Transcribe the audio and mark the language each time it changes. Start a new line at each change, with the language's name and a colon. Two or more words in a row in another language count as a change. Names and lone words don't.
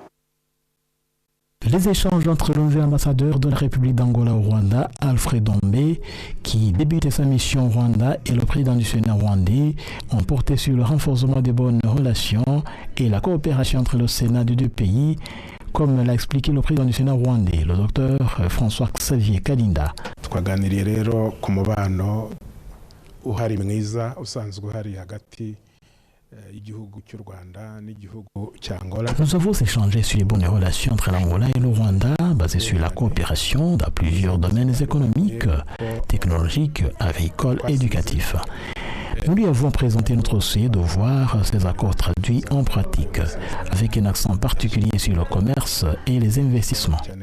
French: Les échanges entre le nouvel ambassadeur de la République d'Angola au Rwanda, Alfred Dombé, qui débutait sa mission au Rwanda, et le président du Sénat rwandais ont porté sur le renforcement des bonnes relations et la coopération entre le Sénat des deux pays, comme l'a expliqué le président du Sénat rwandais, le docteur François Xavier Kalinda.
Kinyarwanda: Twaganiriye rero ku mubano uhari mwiza usanzwe uhari hagati y'igihugu cy'u Rwanda n'igihugu cy'Angola.
French: Nous avons échangé sur les bonnes relations entre l'Angola et le Rwanda, basées sur la coopération dans plusieurs domaines économiques, technologiques, agricoles et éducatifs. Nous lui avons présenté notre souhait de voir ces accords traduits en pratique, avec un accent particulier sur le commerce et les investissements.